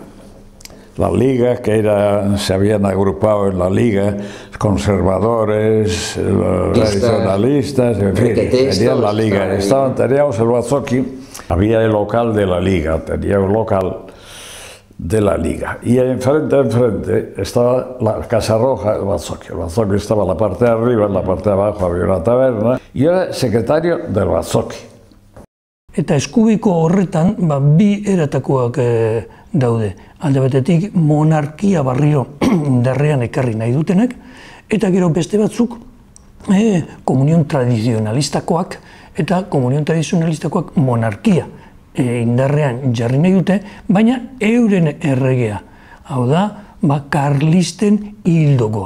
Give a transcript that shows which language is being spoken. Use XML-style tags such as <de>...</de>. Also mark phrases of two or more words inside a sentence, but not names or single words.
<es>La Liga, se habían agrupado en la Liga conservadores, tradicionalistas, en fin, tenían la Liga. Teníamos el Bazoki, había el local de la Liga, tenía un local de la Liga. Y enfrente estaba la Casa Roja, el Bazoki. El Bazoki estaba en la parte de arriba, en la parte de abajo había una taberna. Y yo era secretario del Bazoki.</es> <eu>Eta eskubiko horretan, bi eratakoak daude. Alde batetik, monarkia barriro indarrean ekarri nahi dutenak, Eta gero beste batzuk komunion tradizionalistakoak, eta komunion tradizionalistakoak monarkia indarrean jarri nahi dute, baina euren erregea, hau da, karlisten hildokoa.</eu>